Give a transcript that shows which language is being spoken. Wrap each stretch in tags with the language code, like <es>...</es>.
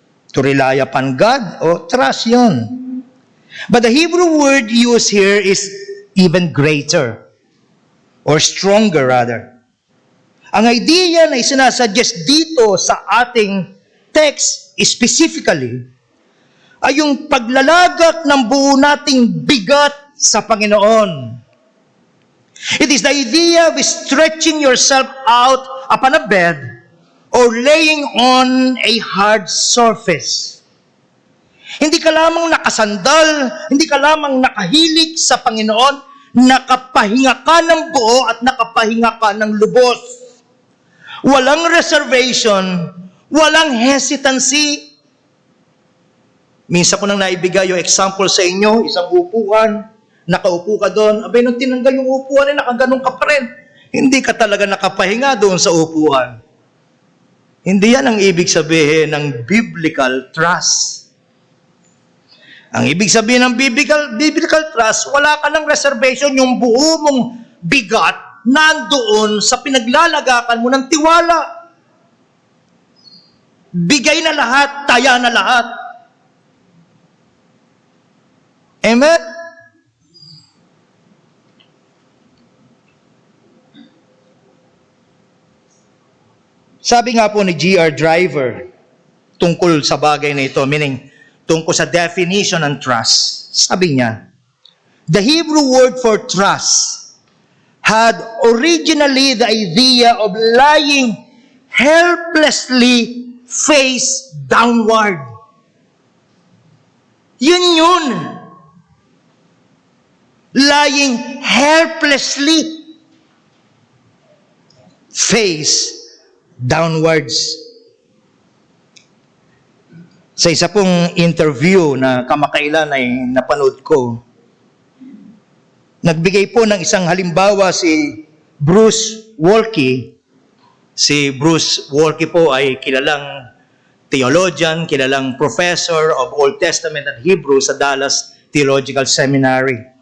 <en>To rely upon God,</en> <tl>o trust yun.</tl> <en>But the Hebrew word used here is even greater, or stronger rather.</en> <tl>Ang idea na isinasuggest dito sa ating text specifically ay yung paglalagak ng buo nating bigat sa Panginoon.</tl> <en>It is the idea of stretching yourself out upon a bed or laying on a hard surface.</en> <tl>Hindi ka lamang nakasandal, hindi ka lamang nakahilig sa Panginoon, nakapahinga ka ng buo at nakapahinga ka ng lubos. Walang reservation, walang hesitancy. Minsan ko nang naibigay yung example sa inyo, isang upuan, nakaupo ka doon, abay nung tinanggal yung upuan, nakaganong ka pa rin. Hindi ka talaga nakapahinga doon sa upuan. Hindi yan ang ibig sabihin ng biblical trust. Ang ibig sabihin ng biblical trust, wala ka ng reservation, yung buo mong bigat, nandoon sa pinaglalagakan mo ng tiwala. Bigay na lahat, taya na lahat. Amen? Sabi nga po ni G.R. Driver tungkol sa bagay na ito, meaning tungkol sa definition ng trust. Sabi niya,</tl> <en>the Hebrew word for trust had originally the idea of lying helplessly face downward.</en> <tl>Yun.</tl> <en>Lying helplessly face downwards.</en> <tl>Sa isa pong interview na kamakailan ay napanood ko, nagbigay po ng isang halimbawa si Bruce Waltke. Si Bruce Waltke po ay kilalang theologian, kilalang</tl> <en>professor of Old Testament and Hebrew</en> <tl>sa Dallas Theological Seminary.</tl>